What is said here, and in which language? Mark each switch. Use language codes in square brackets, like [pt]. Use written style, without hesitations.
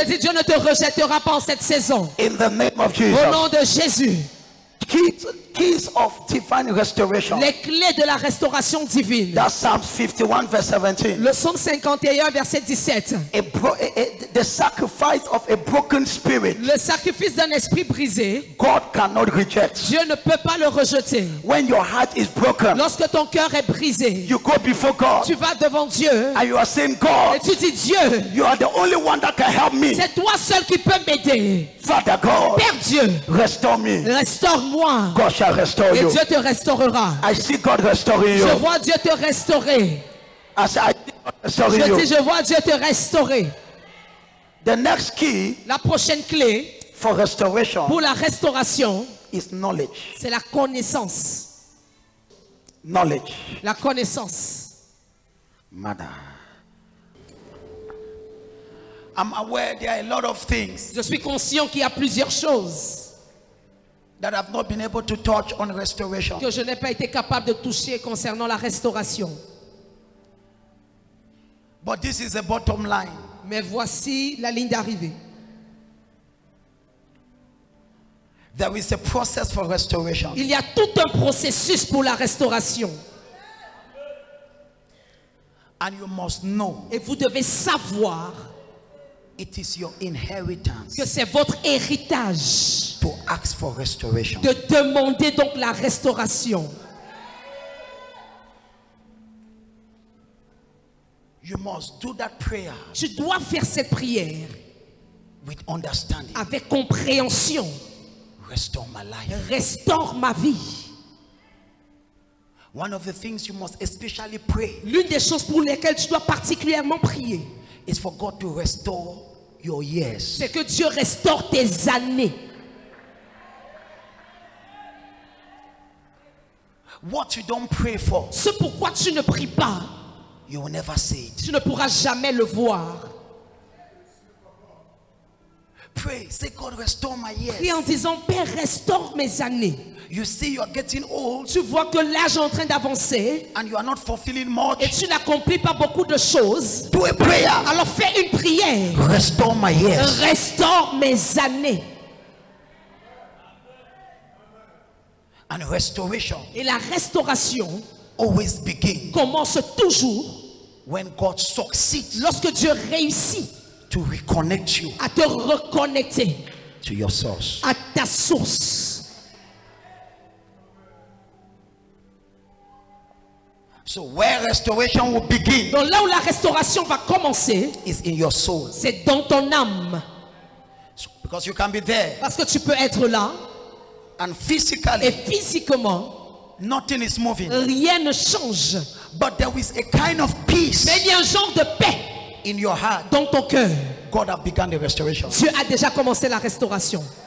[fr] dis Dieu ne te rejettera pas en cette saison. [en] In the name of [fr] Au [en] Jesus. [fr] nom de Jésus. [en] Keys of divine restoration. [fr] Les clés de la restauration divine. [en] That's Psalm 51 verse 17. [fr] Le psaume 51 verset 17. [en] The sacrifice of a broken spirit, [fr] Le sacrifice d'un esprit brisé, [en] God cannot reject. [fr] Dieu ne peut pas le rejeter. [en] When your heart is broken, [fr] Lorsque ton cœur est brisé, [en] you go before God [fr] tu vas devant Dieu [en] and you are saying, [fr] et [en] God, [fr] tu dis Dieu, [en] you are the only one that can help me. [fr] c'est toi seul qui peux m'aider. [en] Father God, [fr] Père Dieu, [en] restore me. [fr] restaure-moi [en] God shall restore [fr] et [en] you. [fr] Dieu te restaurera. [en] I see God restoring you. [fr] Je vois Dieu te restaurer. [en] I see God restoring [fr] Je [en] you. [fr] dis, je vois Dieu te restaurer. [en] The next key [fr] La prochaine clé [en] for restoration [fr] pour la restauration, [en] is knowledge. [fr] c'est la connaissance. [en] Knowledge. [fr] La connaissance. [en] Mother. I'm aware there are a lot of things [fr] Je suis conscient qu'il y a plusieurs choses [en] that I've not been able to touch on restoration. [fr] que je n'ai pas été capable de toucher concernant la restauration. [en] But this is the bottom line. [fr] Mais voici la ligne d'arrivée. [en] There is a process for restoration. [fr] Il y a tout un processus pour la restauration. [en] And you must know [fr] Et vous devez savoir [en] it is your inheritance [fr] que c'est votre héritage [en] to ask for restoration. [fr] de demander donc la restauration. [en] You must do that prayer [fr] Tu dois faire cette prière [en] with understanding. [fr] avec compréhension. [en] Restore my life. [fr] Restaure ma vie. [en] One of the things you must especially pray [fr] L'une des choses pour lesquelles tu dois particulièrement prier, [en] is for God to restore your years. [fr] c'est que Dieu restaure tes années. [en] What you don't pray for, [fr] Ce pourquoi tu ne pries pas, [en] you will never see it. [fr] tu ne pourras jamais le voir. [en] Pray, say, God, restore my years. [fr] Prie en disant, Père, restaure mes années. [en] You see, you are getting old [fr] Tu vois que l'âge est en train d'avancer [en] and you are not fulfilling [fr] et [en] much. [fr] tu n'accomplis pas beaucoup de choses. [en] Do a prayer. [fr] Alors fais une prière. [en] Restore my years. [fr] Restaure mes années. [en] And restoration [fr] Et la restauration [en] always begins [fr] commence toujours [en] when God succeeds [fr] lorsque Dieu réussit [en] to reconnect you [fr] à te reconnecter [en] to your source. [fr] à ta source. [en] So where restoration will begin [fr] Donc là où la restauration va commencer, [en] is in your soul. [fr] c'est dans ton âme. [en] So, because you can be there [fr] Parce que tu peux être là [en] and [fr] et [en] physically [fr] physiquement, [en] nothing is moving. [fr] rien ne change. [en] But there is a kind of peace [fr] Mais il y a un genre de paix [en] in your heart. [fr] dans ton cœur. [en] God have begun the restoration. [fr] Dieu a déjà commencé la restauration.